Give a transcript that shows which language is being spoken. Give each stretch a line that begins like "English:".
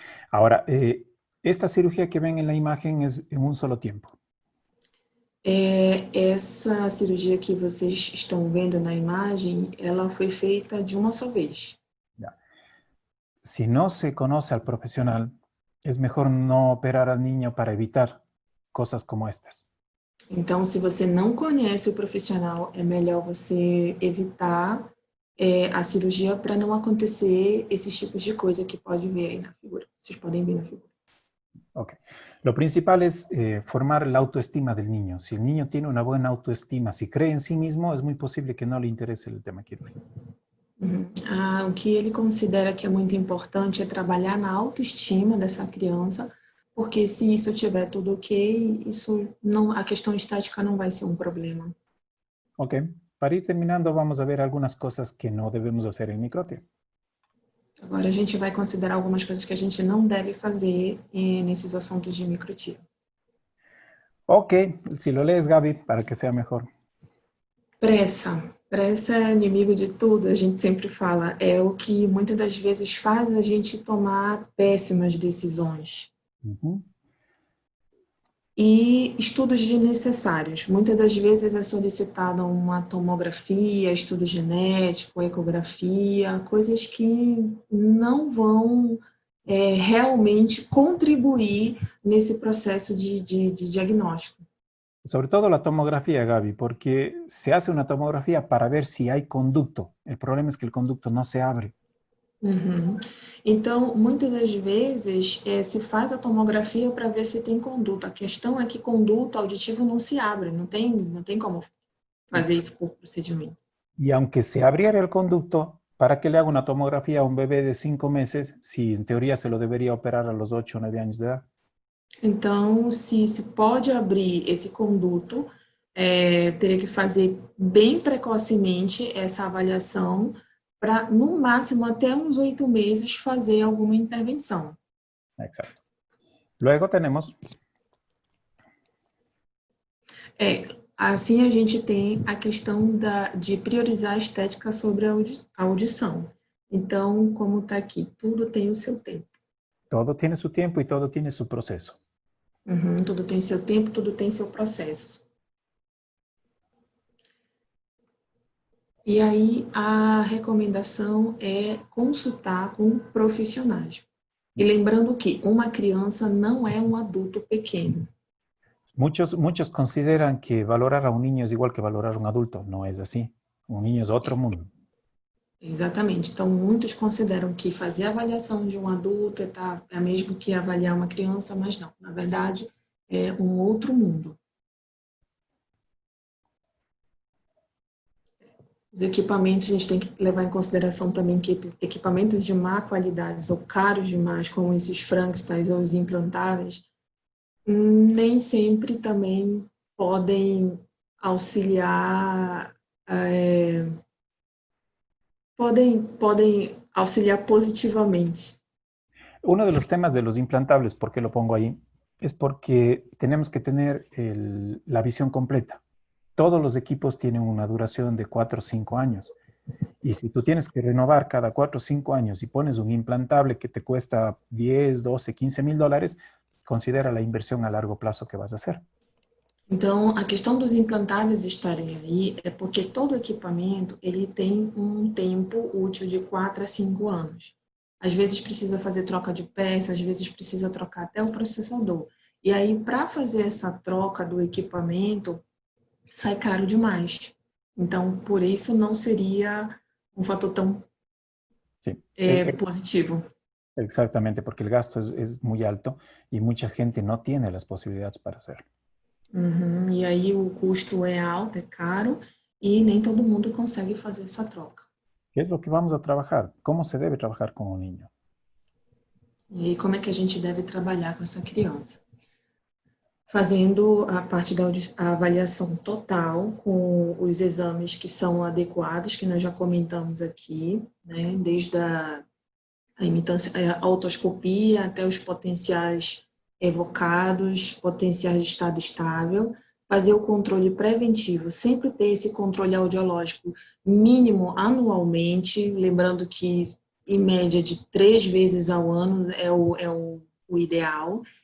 Spanish: Ahora, esta cirugía que ven en la imagen es en un solo tiempo.
Portuguese: Essa cirurgia que vocês estão vendo na imagem, ela foi feita de uma só vez.
Spanish: Si no se conoce al profesional, es mejor no operar al niño para evitar cosas como estas.
Portuguese: Então, se você não conhece o profissional, é melhor você evitar a cirurgia para não acontecer esses tipos de coisa que pode ver aí na figura. Vocês podem ver na figura. Ok.
Spanish: Lo principal es formar la autoestima del niño. Si el niño tiene una buena autoestima, si cree en sí mismo, es muy posible que no le interese el tema quirúrgico.
Portuguese: O que ele considera que é muito importante é trabalhar na autoestima dessa criança, porque se isso tiver tudo ok, a questão estética não vai ser um problema. Ok.
Spanish: Para ir terminando, vamos a ver algunas cosas que no debemos hacer en microtia.
Portuguese: Agora a gente vai considerar algumas coisas que a gente não deve fazer nesses assuntos de microtia.
Spanish: Ok, si lo lees, Gaby, para que sea mejor.
Portuguese: Pressa. Pressa é inimigo de tudo, a gente sempre fala. É o que muitas das vezes faz a gente tomar péssimas decisões. E estudos desnecessários. Muitas das vezes é solicitada uma tomografia, estudo genético, ecografia, coisas que não vão realmente contribuir nesse processo de diagnóstico.
Spanish: Sobre todo la tomografía, Gaby, porque se hace una tomografía para ver si hay conducto. El problema es que el conducto no se abre.
Portuguese: Então, muitas das vezes, se faz a tomografia para ver se tem conduto. A questão é que conduto auditivo não se abre, não tem como fazer isso por procedimento.
Spanish: Y aunque se abriera el conducto, ¿para qué le hago una tomografía a un bebé de 5 meses si en teoría se lo debería operar a los 8 o 9 años de edad?
Portuguese: Então, se pode abrir esse conduto, teria que fazer bem precocemente essa avaliação para, no máximo, até uns 8 meses, fazer alguma intervenção.
Spanish: Exacto. Luego tenemos...
Portuguese: Assim a gente tem a questão de priorizar a estética sobre a audição. Então, como está aqui, tudo tem o seu tempo.
Spanish: Todo tiene su tiempo y todo tiene su proceso.
Portuguese: Uhum, tudo tem seu tempo, tudo tem seu processo. E aí, a recomendação é consultar com profissionais. E lembrando que uma criança não é um adulto pequeno.
Spanish: Muchos consideran que valorar a un niño es igual que valorar a un adulto. No es así. Un niño es otro mundo.
Portuguese: Exatamente. Então, muitos consideram que fazer a avaliação de um adulto é mesmo que avaliar uma criança, mas não. Na verdade, é um outro mundo. Os equipamentos, a gente tem que levar em consideração também que equipamentos de má qualidade ou caros demais, como esses Frankensteins ou os implantáveis, nem sempre também podem auxiliar, podem auxiliar positivamente.
Spanish: Uno de los temas de los implantables, ¿por qué lo pongo ahí? Es porque tenemos que tener la visión completa. Todos los equipos tienen una duración de 4 o 5 años. Y si tú tienes que renovar cada 4 o 5 años y pones un implantable que te cuesta 10, 12, 15 mil dólares, considera la inversión a largo plazo que vas a hacer.
Portuguese: Então, a questão dos implantáveis estarem aí é porque todo equipamento ele tem um tempo útil de 4 a 5 anos. Às vezes precisa fazer troca de peça, às vezes precisa trocar até o processador. E aí, para fazer essa troca do equipamento, sai caro demais. Então, por isso não seria um fator tão
Spanish: Sí.
Portuguese: positivo.
Spanish: Exactamente, porque el gasto es muy alto y mucha gente no tiene las posibilidades para hacerlo. Uhum.
Portuguese: E aí o custo é alto, é caro, e nem todo mundo consegue fazer essa troca.
Spanish: ¿Qué es lo que vamos a trabajar? ¿Cómo se debe trabajar con un niño?
Portuguese: E aí, como é que a gente deve trabalhar com essa criança? Fazendo a parte da avaliação total, com os exames que são adequados, que nós já comentamos aqui, né? Desde a autoscopia até os potenciais evocados, potenciais de estado estável, fazer o controle preventivo, sempre ter esse controle audiológico mínimo anualmente, lembrando que em média de 3 vezes ao ano é o ideal,